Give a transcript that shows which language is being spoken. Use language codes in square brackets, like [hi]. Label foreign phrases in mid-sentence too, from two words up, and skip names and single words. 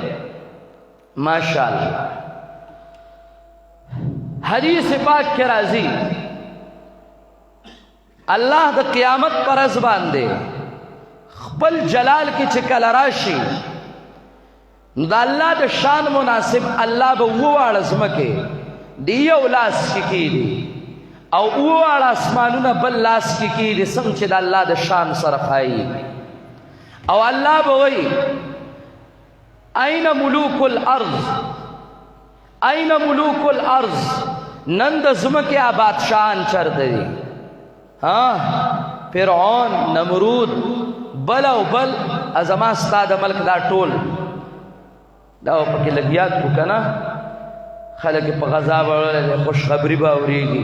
[ps] ماشاءالله حدیث پاک کې راځي الله د قیامت پر ورځ باندې خپل جلال کې چې کله راشي نو د الله د شان مناسب الله به وواړه ځمکې د یو لاس کې کېږي او وواړه اسمانونه بل لاس کې کېږي، څنګه چې د الله د شان سره ښایي. او الله به وایي [ar] این ملوک الارض، این ملوک الارض، [ps] نن د ځمکې بادشاهان چېرته دي؟ فرعون، نمرود، بل او بل زما ستا د ملک دا ټول دا پکې لګیات کو که نه؟ خلک په غذا به خوشخبري به اورېږي.